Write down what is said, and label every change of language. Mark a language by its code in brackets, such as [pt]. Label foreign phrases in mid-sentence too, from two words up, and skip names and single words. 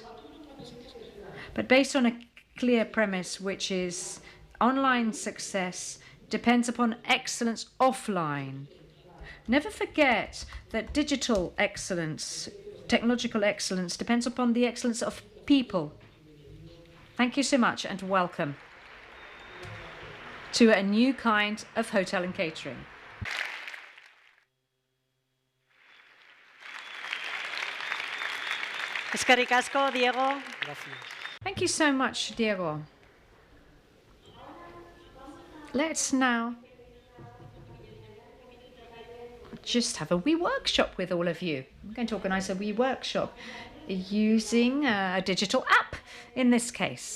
[en] But based on a clear premise, which is online success depends upon excellence offline. Never forget that digital excellence, technological excellence, depends upon the excellence of people. Thank you so much and welcome to a new kind of hotel and catering. [eu] Eskerrik asko, Diego. [en] Thank you so much, Diego. Let's now just have a wee workshop with all of you. I'm going to organize a wee workshop using a digital app in this case.